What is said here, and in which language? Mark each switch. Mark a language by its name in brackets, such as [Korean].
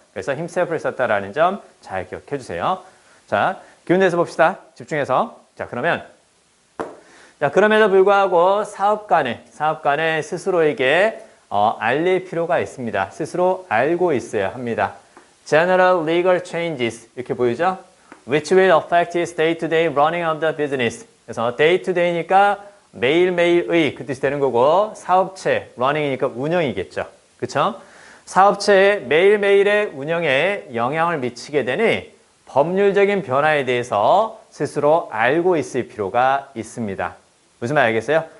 [Korean] 그래서 himself를 썼다라는 점 잘 기억해 주세요. 자, 기운내서 봅시다. 집중해서. 자, 그럼에도 불구하고 사업가는 스스로에게 알릴 필요가 있습니다. 스스로 알고 있어야 합니다. [English] General legal changes 이렇게 보이죠? Which will affect his day-to-day running of the business. [Korean] 그래서 day-to-day니까 매일매일의 그 뜻이 되는 거고 사업체, running이니까 운영이겠죠. 그렇죠? 사업체의 매일매일의 운영에 영향을 미치게 되니 법률적인 변화에 대해서 스스로 알고 있을 필요가 있습니다. 무슨 말 알겠어요?